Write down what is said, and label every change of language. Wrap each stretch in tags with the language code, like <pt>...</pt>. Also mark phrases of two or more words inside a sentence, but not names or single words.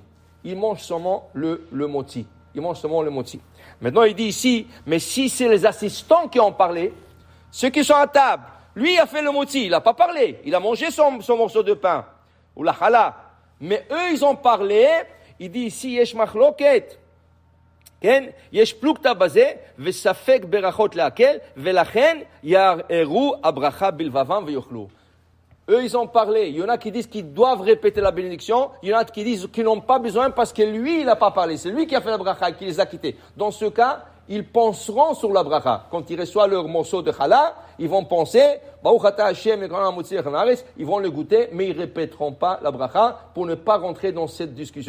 <fr>Ils mangent seulement le moti. Maintenant, il dit ici, mais si c'est les assistants qui ont parlé, ceux qui sont à table, lui a fait le moti, il n'a pas parlé. Il a mangé son morceau de pain, ou la challah. Mais eux, ils ont parlé. Il dit ici,</fr> <he>יש מחלוקת. כן? יש פלוגתא בזה, וספק ברכות להקל, ולכן יערערו הברכה בלבבם ויאכלו.</he> <fr>Eux, ils ont parlé. Il y en a qui disent qu'ils doivent répéter la bénédiction. Il y en a qui disent qu'ils n'ont pas besoin parce que lui, il n'a pas parlé. C'est lui qui a fait la bracha, qui les a quittés. Dans ce cas, ils penseront sur la bracha. Quand ils reçoivent leur morceau de challah, ils vont penser, ils vont le goûter, mais ils ne répéteront pas la bracha pour ne pas rentrer dans cette discussion.</fr>